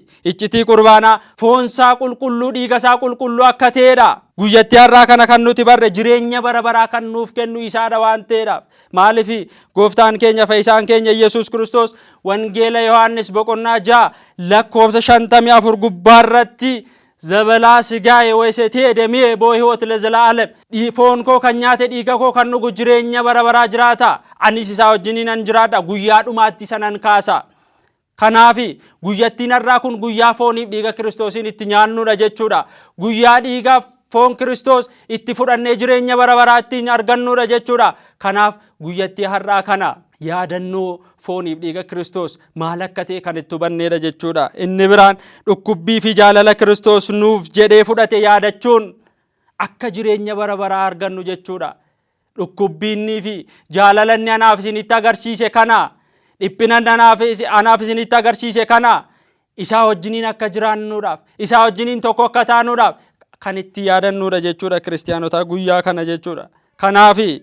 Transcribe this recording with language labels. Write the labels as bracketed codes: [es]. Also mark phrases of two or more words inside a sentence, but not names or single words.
[om] Iccitii qurbaanaa foonsaa qulqulluu, dhiigasaa qulqulluu akka ta'eedha. Guyyatti har'aa kana kan nuti barre jireenya bara baraa kan nuuf kennu isaadha waan ta'eedhaaf. Maaliif gooftaan keenya fayyisaan keenya Yesuus Kiristoos wangeela Yohaannis boqonnaa 6 lakkoofsa 54 gubbaarratti [gez] ዘበላ ስጋዬ ወይሴቴ ደሜ በሕይወት ለዘላለም [om] foon koo kan nyaate dhiiga koo kan dhugu jireenya bara baraa jiraata ani isa wajjiin jiraadha guyyaa dhumaatti isa nan kaasa kanaafi guyyaatiin arra kun guyyaa foonii dhiiga Kiristoosin itti nyaannu irra jechuudha guyyaa dhiiga foon Kiristoos itti fudhanne jireenya bara baraatti argannu irra jechuudha kanaaf guyyaati har'a kana yaadannoo fooniif dhiiga Kiristoos maal akka ta'e kan itti hubanneedha jechuudha. Inni biraan dhukkubbii fi jaalala Kiristoos nuuf jedhee fudhate yaadachuun akka jireenya bara baraa argannu jechuudha. Dhukkubbiinii fi jaalalanni anaaf isinitti agarsiise kana, dhiphina anaaf isinitti agarsiise kana isaa wajjiniin akka jiraannuudhaaf, isaa wajjiniin tokko akka taanuudhaaf kan itti yaadannuudha jechuudha kiristiyaanota guyyaa kana jechuudha.